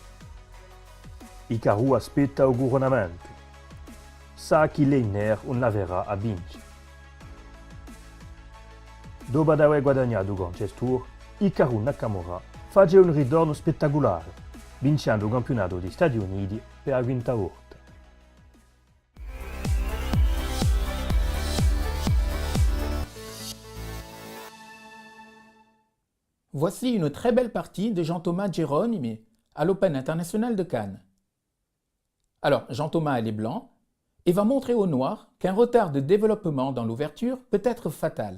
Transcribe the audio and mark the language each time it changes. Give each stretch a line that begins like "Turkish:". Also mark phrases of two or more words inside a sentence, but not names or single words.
Italian: Hikaru aspetta il coronamento. Sa che Leiner non la verrà a vincere. Dopo aver guadagnato il Grand Tour, Hikaru Nakamura fa un ritorno spettacolare, vincendo il campionato degli Stati Uniti per la quinta volta.
French: Voici une très belle partie de Jean-Thomas Geronimi à l'Open International de Cannes. Alors, Jean-Thomas est blanc et va montrer aux noirs qu'un retard de développement dans l'ouverture peut être fatal.